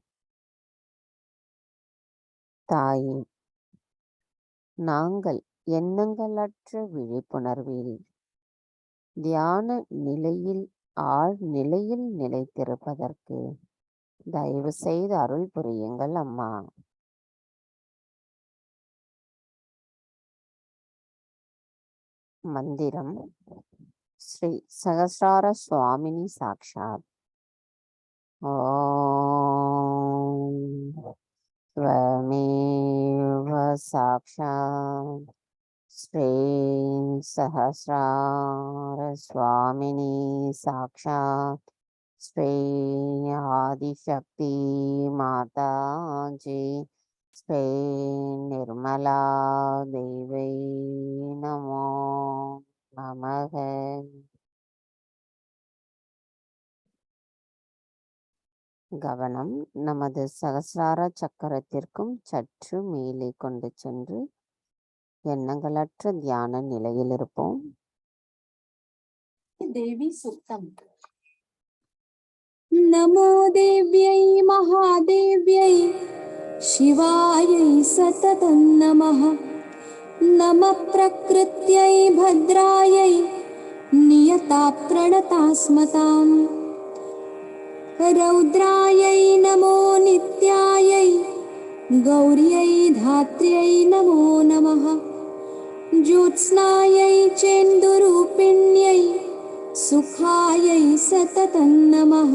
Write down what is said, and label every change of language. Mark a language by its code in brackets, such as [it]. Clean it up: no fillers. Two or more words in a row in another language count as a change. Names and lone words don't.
[ta] தாயே, நாங்கள் எண்ணங்களற்ற விழிப்புணர்வில் தியான நிலையில் ஆழ் நிலையில் நிலைத்திருப்பதற்கு தயவு செய்து அருள் புரியுங்கள் அம்மா. [sa] மந்திரம் श्री सहस्रार स्वामिनी साक्षात्. ஓம் त्वमेव साक्षात् श्री सहस्रार स्वामिनी साक्षात् श्री आदिशक्ति माताजी श्री निर्मला देवी नमो नमः. [ta] கவனம் நமது சகஸ்ரார சக்கரத்திற்கும் சற்று மேலே கொண்டு சென்று எண்ணங்களற்ற தியான நிலையில் இருப்போம். தேவி சுத்தம். [sa] नमो देव्यै महादेव्यै शिवायै सततं नमः. नम प्रकृत्यै भद्रायै नियता प्रणता स्मताम्। रौद्रायै नमो नित्यायै गौर्यै धात्र्यै नमो नमः। ज्योत्स्नायै चेन्दुरूपिण्यै सुखायै सततं नमः।